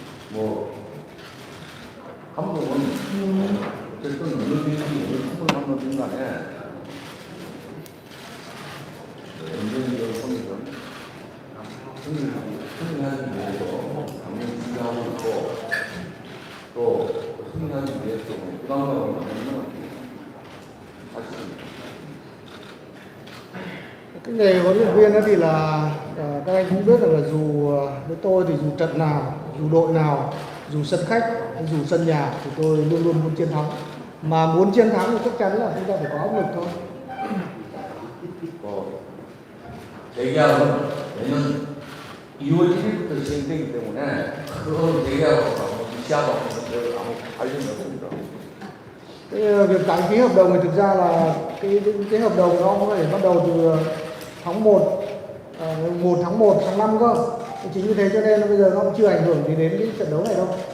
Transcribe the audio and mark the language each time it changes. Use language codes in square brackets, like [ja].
[ko] 뭐 감독은 어쨌든 어느 팀이 팀을 하는 순간에 언제든 선수는 승리하기 위해서 당연히 준비하고 있고 또 승리하기 위해서 부담감을 갖는 사실입니다. [vi] cái nghề huấn luyện viên đó thì là các anh cũng biết là dù với tôi thì dù trận nào, dù đội nào, dù sân khách, dù sân nhà thì tôi luôn luôn muốn chiến thắng. Mà muốn chiến thắng thì chắc chắn là chúng ta phải có áp lực thôi. [ko] 재계약은 내년 2월 1일부터 시행되기 때문에 그런 재계약하고 시합하고 아무 관련이 없습니다. [vi] Cái việc tái ký hợp đồng thì thực ra là cái hợp đồng nó có thể bắt đầu từ tháng 1 tháng 1 tháng 5 cơ. Chính vì thế cho nên bây giờ nó cũng chưa ảnh hưởng gì đến cái trận đấu này đâu.